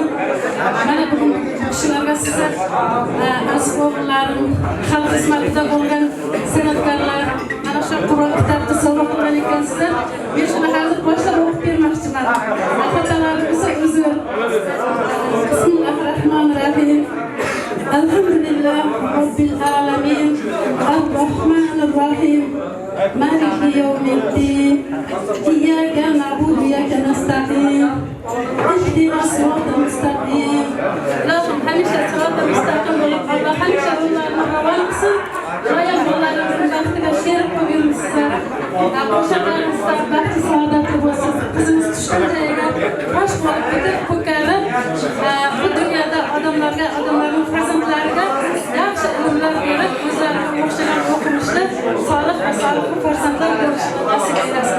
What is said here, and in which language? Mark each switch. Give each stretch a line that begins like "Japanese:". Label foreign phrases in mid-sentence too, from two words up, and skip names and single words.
Uzbek: Mana bugun kishilarga sizlar asboblarim, xalq xizmatida bo'lgan san'atkorlar mana shu Qur'on kitobni sovg'a qilgan ekansizlar. Men shuni hozir boshlab o'qib bermoqchiman. Xatolarimiz uzr.
Arabic: Bismillahirrohmanirrohim. الحمد لله رب العالمين. الرحمن الرحيم. مالك يوم الدين. إياك نعبد وإياك نستعين. اهدنا الصراط المستقيم.
Uzbek: Allohim hamisha
Arabic: الصراط المستقيم
Uzbek: bo'lib, Alloh hamisha yo'llarni ravon qilsin. Doim yo'llaringizni baxtiga sherik qilib yuribsizlar. Qo'shaqlaringizlar baxti saodatli bo'lsin. Qizimiz tushgan joyiga qosh bo'lib ketib, ko'karib, bu dunyoda odamlarning farzandlariga yaxshi ilmlar berib, o'zlariga o'xshagan o'qimishda solih va solih farzandlar ko'rishni nasib eylesin.